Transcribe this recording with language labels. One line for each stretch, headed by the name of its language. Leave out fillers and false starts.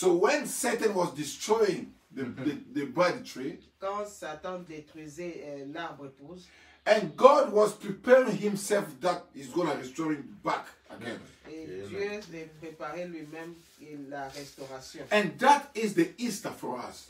English: So when Satan was destroying the body tree,
French: Quand Satan détruisait l'arbre épouse,
English: and God was preparing himself that he's going to restore him back again.
French: et
English: Amen.
French: Dieu les préparait lui-même et la restauration.
English: And that is the Easter for us.